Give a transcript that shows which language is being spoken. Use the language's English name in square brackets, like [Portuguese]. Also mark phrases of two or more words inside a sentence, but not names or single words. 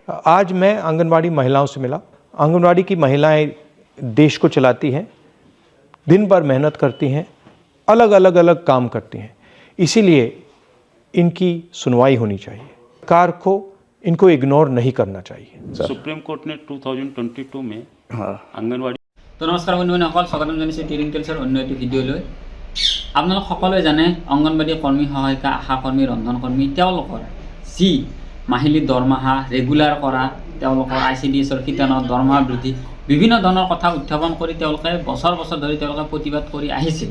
[Hindi] आज मैं आंगनवाड़ी महिलाओं से मिला। आंगनवाड़ी की महिलाएं देश को चलाती हैं, दिन भर मेहनत करती हैं, अलग अलग काम करती हैं, इसीलिए इनकी सुनवाई होनी चाहिए। सरकार को इनको इग्नोर नहीं करना चाहिए। सुप्रीम कोर्ट ने 2022 में आंगनवाड़ी। [Assamese] তো নমস্কাৰ বন্ধুবান্ধৱসকল, স্বাগতম জানাইছোঁ টিৰিং টেলছৰ অন্য এটি ভিডিঅ'লৈ। আপোনালোক সকলোৱে জানে অংগনবাড়ী কৰ্মী, সহায়িকা, আশা কৰ্মী, ৰন্ধন কৰ্মী তেওঁলোকৰ যি মাহিলী দৰমহা ৰেগুলাৰ কৰা, তেওঁলোকৰ ICDSৰ শিতানত দৰমহা বৃদ্ধি, বিভিন্ন ধৰণৰ কথা উত্থাপন কৰি তেওঁলোকে বছৰ বছৰ ধৰি তেওঁলোকে প্ৰতিবাদ কৰি আহিছিল।